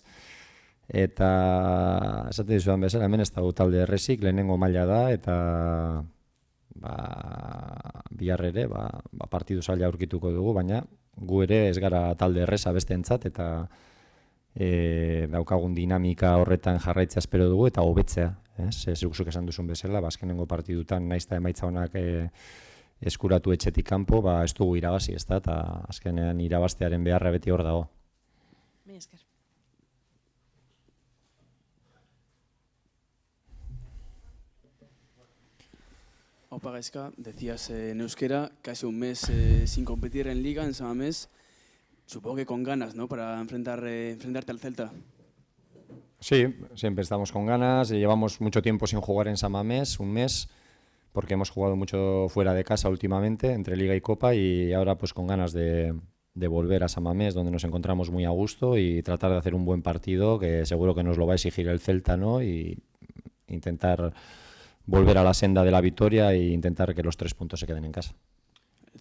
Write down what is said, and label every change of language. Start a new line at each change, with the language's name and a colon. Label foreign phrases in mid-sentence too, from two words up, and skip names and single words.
Basque: Eta esaten dizudan bezala, hemen ez da talde errezik, lehenengo maila da, eta bihar ere partidu zaila aurkituko dugu, baina gu ere ez gara talde erreza besteentzat, eta daukagun dinamika horretan jarraitzea espero dugu, eta hobetzea, zuk esan duzun bezala, azkenengo partidutan naiz eta emaitza honak eskuratu etxetik kanpo, ez dugu irabazi, ez da, eta azkenean irabaztearen beharra beti hor dago. Mi esker. Opa Gaizka,
Spanish: decías en euskera, casi un mes sin competir en Liga, en San Mamés. Supongo que con ganas, ¿no?, para enfrentarte al Celta. Sí, siempre estamos con ganas. Llevamos mucho tiempo sin jugar en San Mamés, un mes, porque hemos jugado mucho fuera de casa últimamente, entre Liga y Copa, y ahora pues con ganas de volver a San Mamés, donde nos encontramos muy a gusto, y tratar de hacer un buen partido, que seguro que nos lo va a exigir el Celta, ¿no?, y intentar volver a la senda de la victoria e intentar que los 3 puntos se queden en casa.